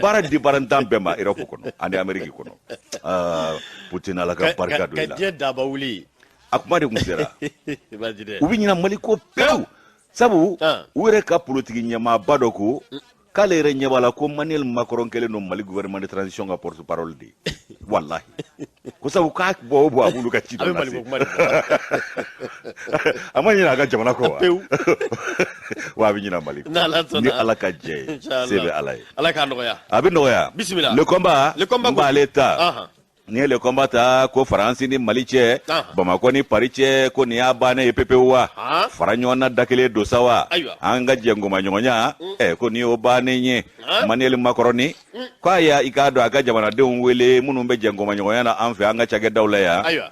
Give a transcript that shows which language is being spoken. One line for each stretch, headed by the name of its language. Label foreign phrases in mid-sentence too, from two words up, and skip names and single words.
Bambara: baara di baara dan bɛɛ ma Europe kɔnɔ, ani Amérique kɔnɔ. Aa, Poutine, Ala ka Ka, barika ka, don i la. ka diɲɛ daba wuli. A kuma de kun sera. Baasi tɛ. U bɛ ɲina Mali ko pewu. Sabu, An. u yɛrɛ ka politique ɲɛmaaba dɔ ko, Mm. k'ale yɛrɛ ɲɛ b'a la ko Emmanuel Macron kɛlen don Mali
French: gouvernement de transition
Bambara: ka porte-parole de ye. Walahi. Ko sabu k'a bɔ o bɔ a b'olu ka ci dɔ A bɛ Mali lase. ko kuma de fɔ. A ma ɲinɛ a ka jamana kɔ wa? Pewu. Wa a bɛ ɲinɛ Mali kɔ. N'Ala sɔnna. Ni Ala ka jɛ ye. Inchallah. Se bɛ Ala ye. Ala k'a nɔgɔya. A bɛ nɔgɔya. Bisimila.
French: Le combat. Le combat
Bambara: N b'ale ta. Ahan. N'i ye
French: le combat
Bambara: ta, ko Faransi ni Mali cɛ, Ahan. Bamakɔ ni Paris cɛ, ko nin y'a bannen ye pepewu wa? Ahan. Fara ɲɔgɔn na da kelen don sa wa? Ayiwa. An ka jɛ ngɔmaɲɔgɔnya, Mm. ɛ, ko nin y'o bannen ye. Ahan. Emmanuel Macron ni, Mm. k'a y'a, i k'a dɔn a ka jamanadenw wele minnu bɛ jɛ ngɔmaɲɔgɔnya na an fɛ an ka cakɛdaw la yan, Ayiwa.